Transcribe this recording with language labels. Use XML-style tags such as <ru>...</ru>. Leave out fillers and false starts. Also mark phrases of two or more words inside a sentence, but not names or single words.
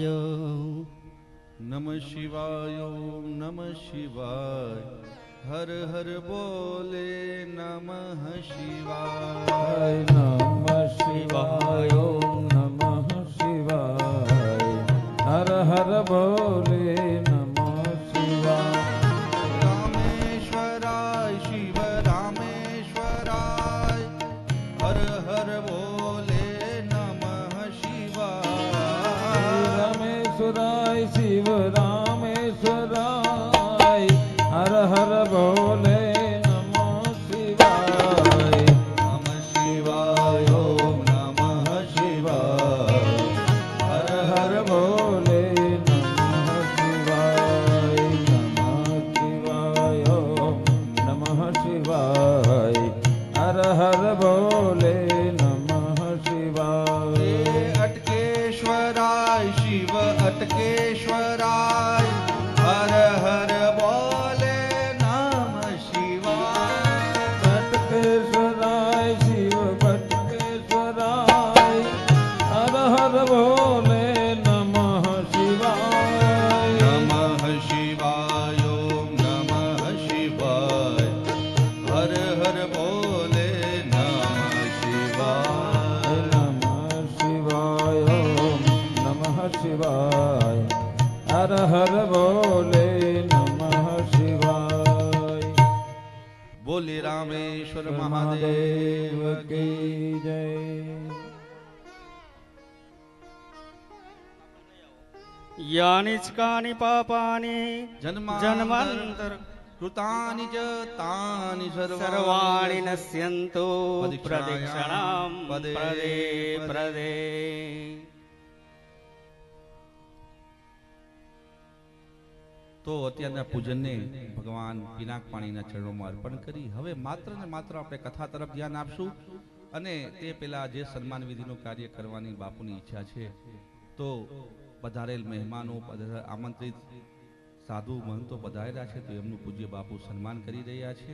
<sa>नमः शिवाय ओम नमः शिवाय हर हर बोले नमः शिवाय नमः शिवाय ओम नमः शिवाय हर हर बोले नमः शिवाय। रामेश्वराय शिव रामेश्वराय हर हर बोले नमः शिवाय। रामेश्वराय शिव रामेश्वराय हर हर बोले नमः शिवाय। नमः शिवाय ओम नमः शिवाय हर हर बोले नमः शिवाय। नमः शिवाय ओम नमः शिवाय हर हर बोले नमः शिवाय। अटकेश्वराय शिव अटकेश्वराय हर हर बोले नमः शिवाय। बटकेश्वराय शिव बटकेश्वराय हर हर बोले नमः शिवाय। नमः शिवाय ओम नमः शिवाय हर हर बोले नमः शिवाय। नमः शिवाय ओम नमः शिवाय हर हर बोले नमः शिवाय।</sa> <hi>बोले रामेश्वर महादेव महादेव की की जय।</hi> <sa>यानि च कानि पापानि जन्मांतर कृतानि च तानि सर्वाणि नश्यन्तु प्रदक्षिणां प्रदक्षिणां पदे पदे।</sa> <gu>તો અત્યારના પૂજનને ભગવાન પિનાક પાણીના ચરણોમાં અર્પણ કરી હવે માત્ર ને માત્ર આપણે કથા તરફ ધ્યાન આપશું અને તે પહેલા જે સન્માન વિધિનું કાર્ય કરવાની બાપુની ઈચ્છા છે તો પધારેલ મહેમાનો આમંત્રિત સાધુ મહંતો પધારેલા છે તો એમનું પૂજ્ય બાપુ સન્માન કરી રહ્યા છે।</gu>